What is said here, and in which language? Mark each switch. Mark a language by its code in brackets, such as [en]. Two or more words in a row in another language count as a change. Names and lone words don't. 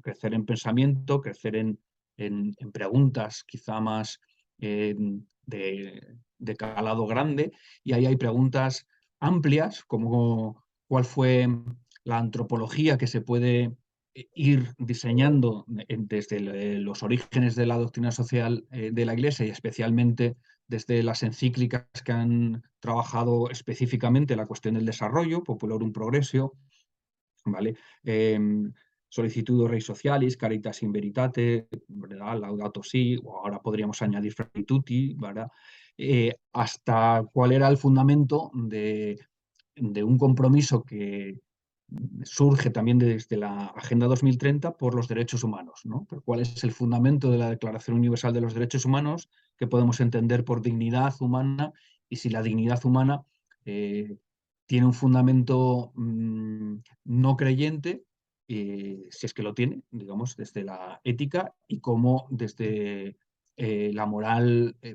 [es] Crecer en pensamiento, crecer en preguntas quizá más eh, de calado grande, y ahí hay preguntas amplias como cuál fue la antropología que se puede ir diseñando desde los orígenes de la doctrina social de la Iglesia y especialmente desde las encíclicas que han trabajado específicamente la cuestión del desarrollo, Populorum Progressio, ¿vale? Solicitudo Rei Socialis, Caritas in Veritate, ¿verdad? Laudato Si, o ahora podríamos añadir Frati Tutti, ¿verdad? Hasta cuál era el fundamento de un compromiso que surge también desde la Agenda 2030 por los derechos humanos, ¿no? ¿Cuál es el fundamento de la Declaración Universal de los Derechos Humanos que podemos entender por dignidad humana y si la dignidad humana tiene un fundamento no creyente, si es que lo tiene, digamos, desde la ética y cómo desde la moral